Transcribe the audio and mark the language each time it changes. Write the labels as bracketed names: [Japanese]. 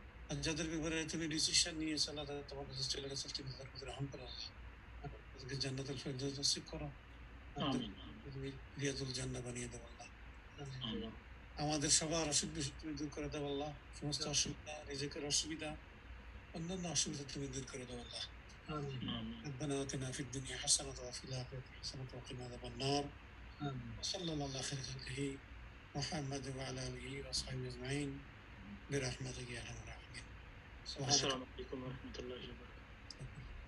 [Bangla] আর যাদের ব্যাপারে তুমি ডিসিশন নিয়েছো আল্লাহ, তাদের তোমার কাছে চলে গেছে, তুমি তাদের প্রতি রহম করো। আল্লাহ জান্নাতুল ফেরদৌস নসিব করো, তুমি রিয়াজুল জান্নাহ বানিয়ে দাও। আল্লাহ আল্লাহ আমাদের সবার অসুখ বিসুখ তুমি দূর করে দাও আল্লাহ, সমস্ত অসুবিধা, রিজিকের অসুবিধা, অন্যান্য অসুবিধা তুমি দূর করে দাও আল্লাহ। [Arabic] آمين [Bangla] আমিন [Arabic] ربنا آتنا في الدنيا حسنة وفي الآخرة حسنة وقنا عذاب النار. آمين وصلى الله على خير خلقه محمد وعلى آله وأصحابه أجمعين برحمتك يا أرحم الراحمين. سبحانك [Bangla] আসসালামু আলাইকুম ওয়া রাহমাতুল্লাহি ওয়া বারাকাতুহু